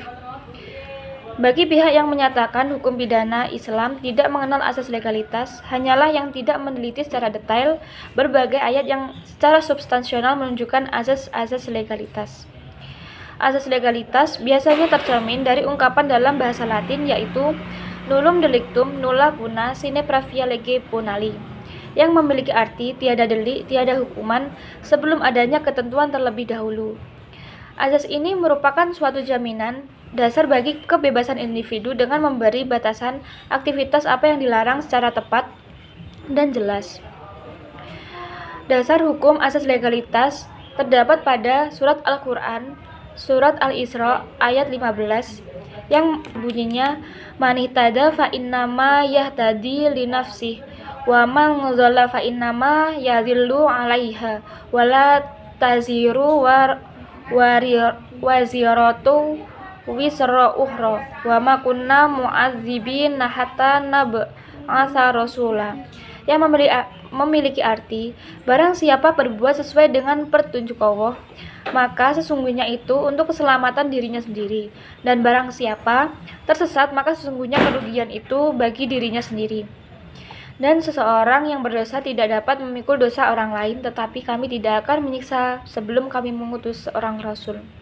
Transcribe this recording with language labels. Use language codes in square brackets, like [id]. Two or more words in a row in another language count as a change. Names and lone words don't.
[id] Bagi pihak yang menyatakan hukum pidana Islam tidak mengenal asas legalitas, hanyalah yang tidak meneliti secara detail berbagai ayat yang secara substansional menunjukkan asas-asas legalitas. Asas legalitas biasanya tercermin dari ungkapan dalam bahasa Latin yaitu [la] nullum delictum nulla puna sine pravia lege punali, [id] yang memiliki arti tiada delik, tiada hukuman sebelum adanya ketentuan terlebih dahulu. Asas ini merupakan suatu jaminan dasar bagi kebebasan individu dengan memberi batasan aktivitas apa yang dilarang secara tepat dan jelas. Dasar hukum asas legalitas terdapat pada surat Al-Quran, surat Al-Isra ayat 15 yang bunyinya [ar] من اهتدى فإنما يهتدي لنفسه ومن ضل فإنما يضل عليها ولا تزر وازرة وزر أخرى وما كنا معذبين حتى نبعث رسولا, [id] yang memiliki arti barang siapa berbuat sesuai dengan petunjuk Allah, maka sesungguhnya itu untuk keselamatan dirinya sendiri, dan barang siapa tersesat maka sesungguhnya kerugian itu bagi dirinya sendiri. Dan seseorang yang berdosa tidak dapat memikul dosa orang lain, tetapi kami tidak akan menyiksa sebelum kami mengutus seorang rasul.